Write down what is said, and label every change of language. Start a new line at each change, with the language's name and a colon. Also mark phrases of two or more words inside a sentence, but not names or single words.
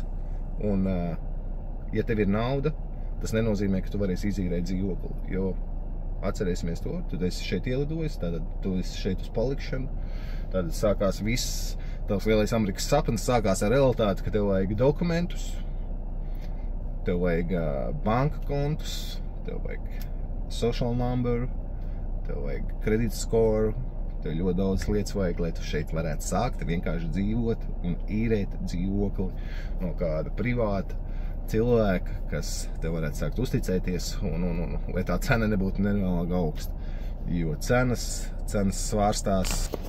Latvian: Un, ja tev ir nauda, tas nenozīmē, ka tu varēsi izīrēt dzīvokli. Jo atcerēsimies to, tu esi šeit ielidojis, tātad tu esi šeit uz palikšanu. Tātad sākās viss, tavs lielais Amerikas sapnis sākās ar realitāti, ka tev vajag dokumentus, tev vajag banka kontus, tev vajag
English: social number,
Latvian: tev vajag
English: credit score,
Latvian: tev ļoti daudz lietas vajag, lai tu šeit varētu sākt vienkārši dzīvot un īrēt dzīvokli no kāda privāta cilvēka, kas tev varētu sākt uzticēties un lai tā cena nebūtu nenormāli augsta. Jo cenas svārstās.